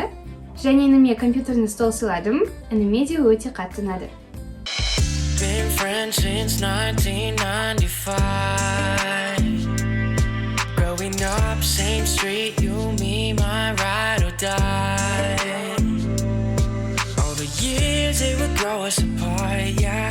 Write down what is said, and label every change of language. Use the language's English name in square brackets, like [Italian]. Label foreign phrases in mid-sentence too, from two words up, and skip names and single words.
[Kazakh] Және ініме [Russian] компьютерный стол [Kazakh] сыйладым. Ініме де өте қатты ұнады. [English] Been friends since 1995. Growing up, same street, you, me, my ride or die. All the years they would grow us apart, yeah.